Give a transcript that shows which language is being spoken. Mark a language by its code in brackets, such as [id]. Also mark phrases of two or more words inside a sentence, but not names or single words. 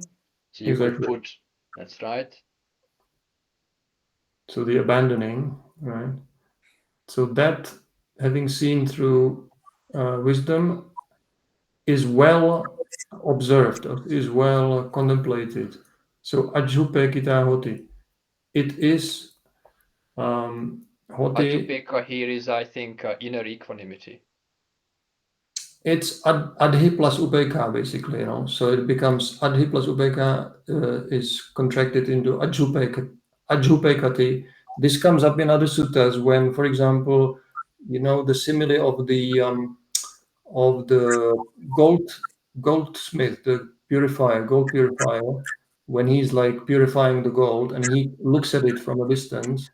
[en] So you could put, that's right. So the abandoning, right? So that having seen through wisdom is well observed, is well contemplated. [pi] So ajjupekita hoti. [en] It is hoti. Ajjupeka here is, I think, inner equanimity. It's adhi plus upeka, basically, So it becomes adhi plus upeka is contracted into ajjupekati. This comes up in other suttas when, for example, the simile of the goldsmith, the gold purifier, when he's like purifying the gold and he looks at it from a distance.